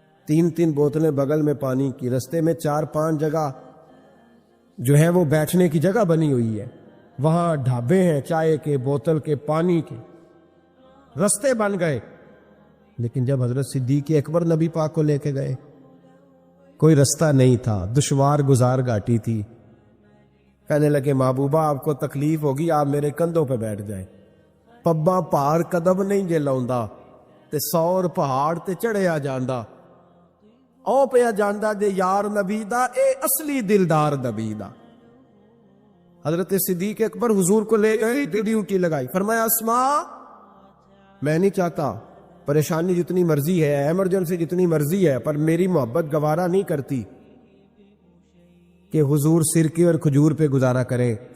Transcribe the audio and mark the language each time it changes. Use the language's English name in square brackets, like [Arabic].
[Urdu] 3 بوتلیں بغل میں پانی کی، رستے میں 4-5 جگہ جو ہے وہ بیٹھنے کی جگہ بنی ہوئی ہے، وہاں ڈھابے ہیں چائے کے، بوتل کے، پانی کے، رستے بن گئے. لیکن جب حضرت صدیق اکبر نبی پاک کو لے کے گئے، کوئی رستہ نہیں تھا، دشوار گزار گھاٹی تھی. کہنے لگے محبوبہ آپ کو تکلیف ہوگی، آپ میرے کندھوں پہ بیٹھ جائیں. [Punjabi] پبا پہاڑ قدم نہیں جے لاؤندا تے 100 پہاڑ تے چڑھیا جاندا، او پیا جاندا جے یار نبی دا، اے اصلی دلدار نبی دا. [Urdu] حضرت صدیق اکبر حضور کو لے گئے، ڈیوٹی لگائی، فرمایا اسماء میں نہیں چاہتا، پریشانی جتنی مرضی ہے، ایمرجنسی جتنی مرضی ہے، پر میری محبت گوارا نہیں کرتی کہ حضور سرکے اور کھجور پہ گزارا کریں.